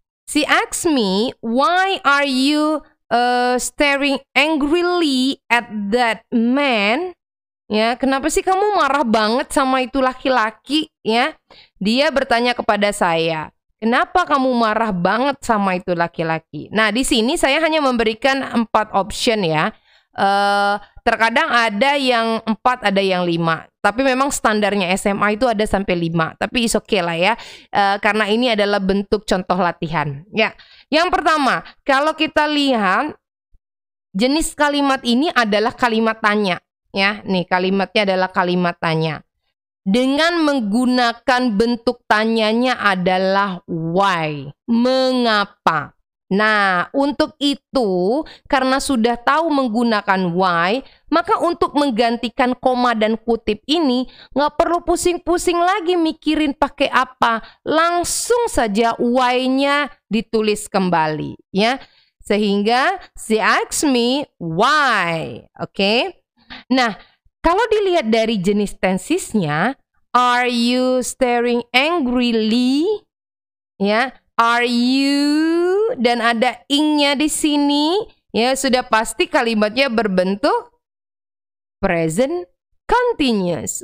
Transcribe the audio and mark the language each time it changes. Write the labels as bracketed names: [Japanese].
[English] She asked me, why are you staring angrily at that man? [Indonesian] Ya, kenapa sih kamu marah banget sama itu laki-laki? Ya, dia bertanya kepada saya, kenapa kamu marah banget sama itu laki-laki? Nah, di sini saya hanya memberikan 4 option ya. Terkadang ada yang 4, ada yang 5. Tapi memang standarnya SMA itu ada sampai 5. Tapi is okay lah ya. Karena ini adalah bentuk contoh latihan. Ya, yang pertama, kalau kita lihat jenis kalimat ini adalah kalimat tanya. Ya, nih kalimatnya adalah kalimat tanya. Dengan menggunakan bentuk tanyanya adalah why. Mengapa? Nah, untuk itu, karena sudah tahu menggunakan why, maka untuk menggantikan koma dan kutip ini, nggak perlu pusing-pusing lagi mikirin pakai apa. Langsung saja why-nya ditulis kembali, ya. Sehingga, [English] she asked me why, oke? [Indonesian] Nah, kalau dilihat dari jenis tensesnya, [English] are you staring angrily? [Indonesian] Ya, [English] are you, [Indonesian] dan ada ing-nya di sini, ya sudah pasti kalimatnya berbentuk present continuous.